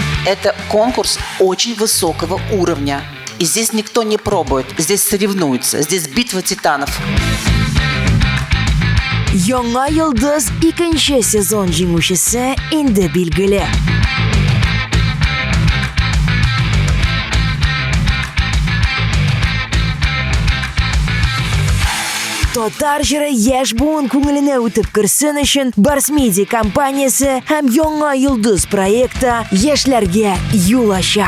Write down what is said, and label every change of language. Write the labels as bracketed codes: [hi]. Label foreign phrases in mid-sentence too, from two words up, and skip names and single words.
[ru] Это конкурс очень высокого уровня. И здесь никто не пробует, здесь соревнуются, здесь битва титанов. [tt] Яңа йолдыз икенче сезон җиңүчесе инде билгеле. Татар җыры яшь буын күңеленә үтеп керсен өчен Барс Медиа компаниясе һәм Яңа йолдыз проекты яшьләргә юл ача.